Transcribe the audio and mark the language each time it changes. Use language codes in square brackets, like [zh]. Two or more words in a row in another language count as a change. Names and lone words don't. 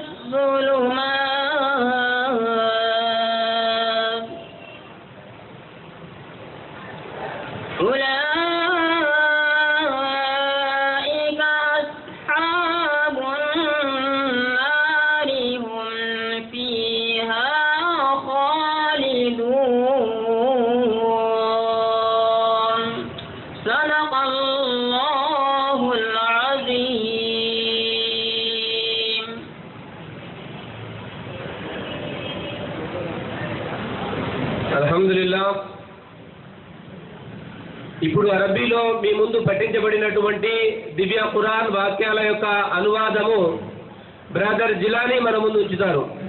[ar] الظلمات أولئك أصحاب النار هم فيها خالدون. صدق الله العظيم. అల్హమ్దులిల్లాహ్. [te] ఇప్పుడు అరబీలో మీ ముందు పఠించబడినటువంటి దివ్య ఖురాన్ వాక్యాల యొక్క అనువాదము బ్రదర్ జిలానీ మన ముందు ఉంచుతారు.